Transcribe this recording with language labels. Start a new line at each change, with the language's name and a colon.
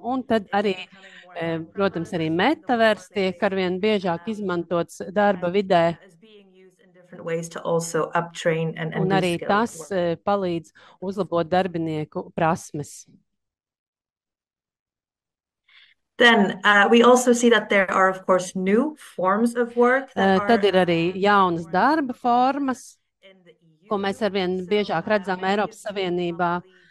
Latvian: Un tad arī, protams, arī metavers tiek arvien biežāk izmantots darba vidē. Un arī tas palīdz uzlabot darbinieku prasmes.
English: Then we also see that there are, of course, new forms of work.
Latvian: Tad ir arī jaunas darba formas, ko mēs arvien biežāk redzam Eiropas Savienībā.